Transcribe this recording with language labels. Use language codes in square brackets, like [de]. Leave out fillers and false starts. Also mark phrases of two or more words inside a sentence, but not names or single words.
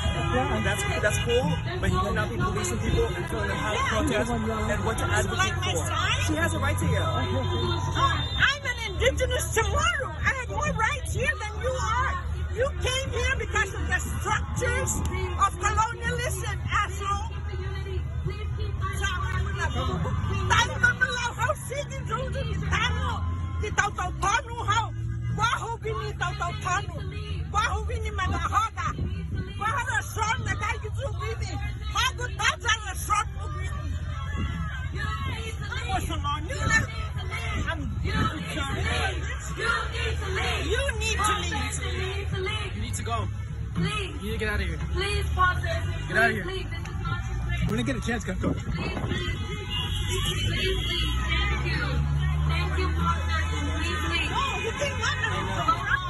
[en] That's cool, but you cannot be policing people and telling them how to protest and what to advocate for. She has a right to yell. I'm an indigenous tomorrow. I have more rights here than you are. You came here because of the structures of colonialism, asshole. Tayo mamalaw how sige dulu ni tano di taw-taw-tano how baho bini taw-taw-tano baho bini madahoga baho restaurant na kay gitu bini hago taza restaurant mo bini mo salon nila you need to leave. You need to go. Please. You need to get out of here. Please pause this. Get out of here. When I get a chance, go. Please. Thank you. Thank you, partner. Please leave. No, you cannot confront.